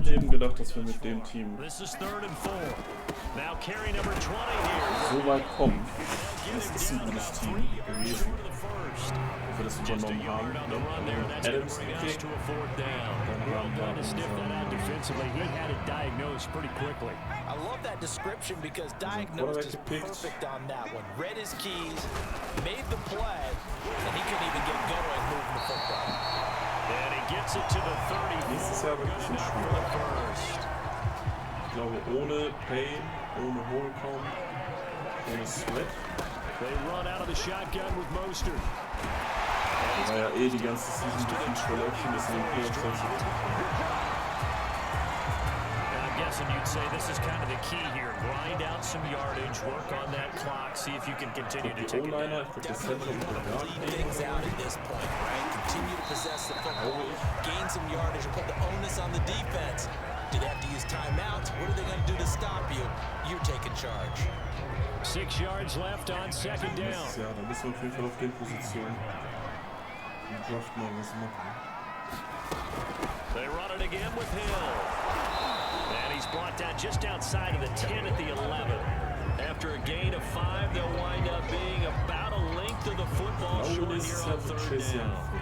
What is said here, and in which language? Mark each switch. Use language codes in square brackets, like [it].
[de] Ich hätte gedacht, dass wir mit dem Team [en] This is 3rd and 4. Now carry number 20 here. [de] so weit kommen. Das ist ein gutes Team gewesen. [en] To the 1st. [de] Dass wir das übernommen haben. Adams gekickt. [en] Well done to sniff that out defensively. He had it diagnosed pretty quickly. I love that description because diagnosed is perfect on that one. Read his keys, made the play, and he couldn't even get going moving the football. And he gets it to the 30. [de] Nächstes Jahr wird ein bisschen schwieriger. Ich glaube, ohne Pain, ohne Holcomb, ohne Sweat. [en] They run out of the shotgun with Mostert. [de] Das war ja eh die ganze Season Defense Collection, deswegen [en] I'm guessing you'd say this is kind of the key here. Grind out some yardage, work on that clock, see if you can continue to take it down. Lead things out at this point, right? Continue to possess the football, gain some yardage, and put the onus on the defense. Do they have to use timeouts? What are they going to do to stop you? You're taking charge. 6 yards left on second down. [de] Ja, da müssen wir auf jeden Fall auf den Positionen im Draft mal was machen. [en] They run it again with Hill. And he's brought down just outside of the 10 at the 11. After a gain of 5, they'll wind up being about a length of the football short here on third down.